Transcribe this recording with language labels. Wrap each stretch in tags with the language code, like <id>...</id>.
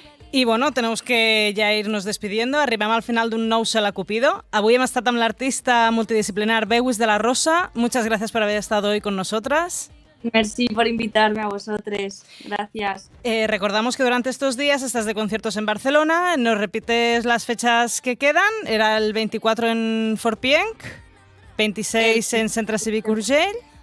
<es>I bueno, tenemos que ja irnos despidiendo.</es> <ca>Arribem al final d'un nou Sala Cupido. Avui hem estat amb l'artista multidisciplinar Bewis de la Rosa.</ca> <es>Muchas gracias por haber estado hoy con nosotras. Merci por invitarme a vosotros. Gracias. Recordamos que durante estos días estás de conciertos en Barcelona. ¿Nos repites las fechas que quedan? Era el 24 en Forpienc, 26 en Centre Cívic Urgell.</es>